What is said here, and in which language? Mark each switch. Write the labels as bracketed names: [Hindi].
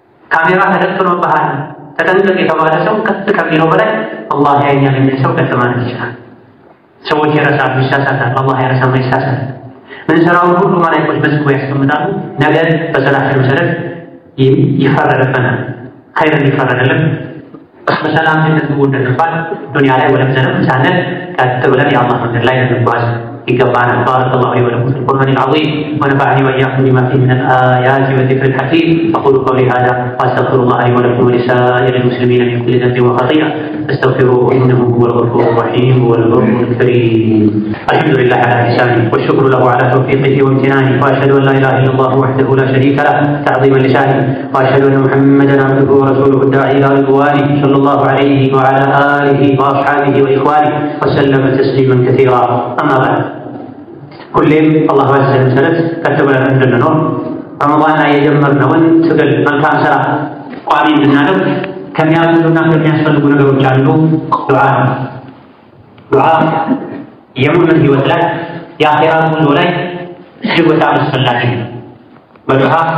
[Amharic] ካሜራ ተደቅኖብሃል፣ ተጠንቀቅ የተባለ ሰው ቀጥ ከሚለው በላይ አላህ ያየኛል የሚል ሰው ቀጥ ማለት ይችላል። ሰዎች ይረሳሉ፣ ይሳሳታሉ። አላህ አይረሳም፣ አይሳሳትም። ምንሰራውን ሁሉ መላእክቶች በጽፎ ያስቀምጣሉ። ነገ በሰላችን መሰረት ይፈረድብናል። ኸይር እንዲፈረድልን በሰላም እንድንገቡ እንድንባል ዱንያ ላይ ወለም ዘለም ሳንል ቀጥ ብለን የአላህ መንገድ ላይ እንጓዝ [Arabic] يقبعنا. بارك الله لي ولكم في القرآن العظيم ونفعني وإياكم بما فيه من الآيات والذكر الحكيم. أقول قولي هذا وأستغفر الله لي ولكم ولسائر المسلمين من كل ذنب وخطيئة فاستغفروه إنه هو الغفور الرحيم والبر الكريم. الحمد لله على إحسانه والشكر له على توفيقه وامتنانه وأشهد أن لا إله إلا الله وحده لا شريك له تعظيما لشانه وأشهد أن محمدا عبده ورسوله الداعي إلى رضوانه صلى الله عليه وعلى آله وأصحابه وإخوانه وسلم تسليما كثيرا. أما بعد [Amharic] ሁሌም አላህ ባዘዘን መሰረት ከተበለን እንድንኖር ረመዳን ላይ የጀመርነውን ትግል መልካም ስራ ቋሚ እንድናደርግ ከሚያግዙና ከሚያስፈልጉ ነገሮች አንዱ ዱዓ ነው። ዱዓ የሙእሚን ህይወት ላይ የአኺራ ጉዞ ላይ እጅግ በጣም አስፈላጊ ነው። በዱዓ